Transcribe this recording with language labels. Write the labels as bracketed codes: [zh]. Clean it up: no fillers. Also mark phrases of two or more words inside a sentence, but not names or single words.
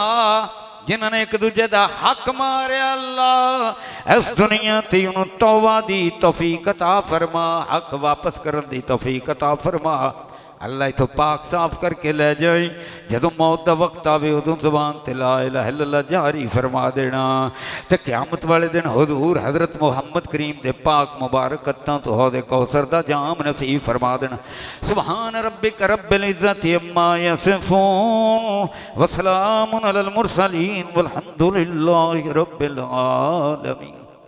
[pa] جنہاں نے ایک دوجے کا حق مارے اللہ اس دنیا تے انہاں نے توبہ دی توفیق عطا فرما. حق واپس کرن دی توفیق عطا فرما۔ اللہ ایتھوں پاک صاف کر کے لے جائے. جدوں موت کا وقت آوے اودوں زبان تے [ar] لا إله إلا الله [pa] جاری فرما دینا. تے قیامت والے دن حضور حضرت محمد کریم دے پاک مبارک ہتھاں توں حوضِ کوثر دا جام نصیب فرما دینا. [ar] سبحان ربك رب العزة عما يصفون و سلام على المرسلين والحمد لله رب العالمين.